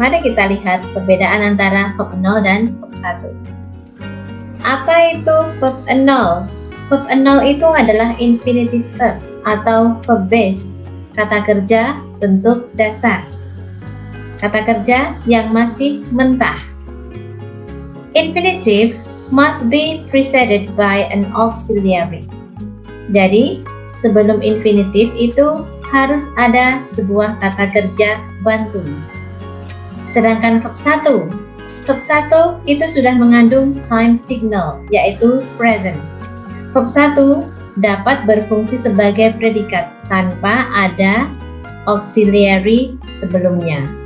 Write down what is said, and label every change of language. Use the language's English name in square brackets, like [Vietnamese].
[Indonesian] Mari kita lihat perbedaan antara verb enol dan verb 1. Apa itu verb enol? Verb enol itu adalah infinitive verbs atau verb base, kata kerja bentuk dasar. Kata kerja yang masih mentah. [English] Infinitive must be preceded by an auxiliary. [Indonesian] Jadi, sebelum infinitif itu harus ada sebuah kata kerja bantu. Sedangkan verb 1. Verb 1 itu sudah mengandung time signal, yaitu present. Verb 1 dapat berfungsi sebagai predikat tanpa ada auxiliary sebelumnya.